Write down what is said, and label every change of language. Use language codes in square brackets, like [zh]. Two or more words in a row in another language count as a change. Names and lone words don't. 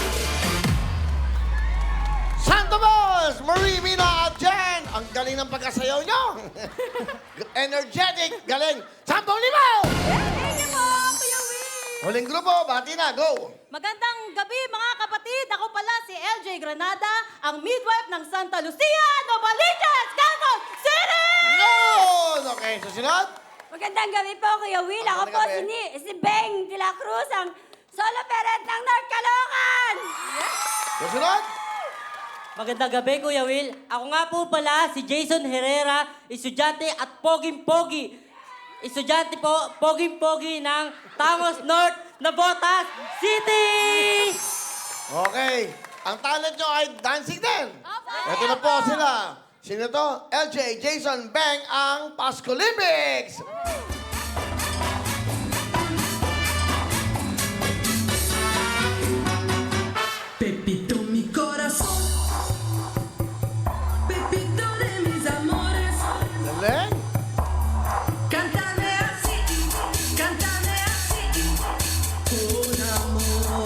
[tl] Santa Bas! Marie, Mina at Jen! Ang galing ng pagkasayaw nyo! Energetic! Galing! 10,000! [en] Thank you [tl] po, Kuya Will! Huling grupo, bati na, go! Magandang gabi mga kapatid! Ako pala si LJ Granada, ang midwife ng Santa Lucia, Novaliches, Quezon City! Yun! Okay, susunod? Magandang gabi po, Kuya Will. Ako Magandang po gabi. si Beng de la Cruz, ang solo parent ng North Caloocan! Susunod? Magandang gabi, Kuya Will. Ako nga po pala si Jason Herrera, estudyante at poging-pogi. Estudyante po, poging-pogi ng Tangos North, Navotas City! Okay. Ang talent nyo ay dancing din. Ito na po sila. Sino to? LJ, Jason, Beng, ang Pasko Olympics! [es] Pepito mi corazón, Pepito de mis amores, [tl] Galing. [es] cántame así, con amor.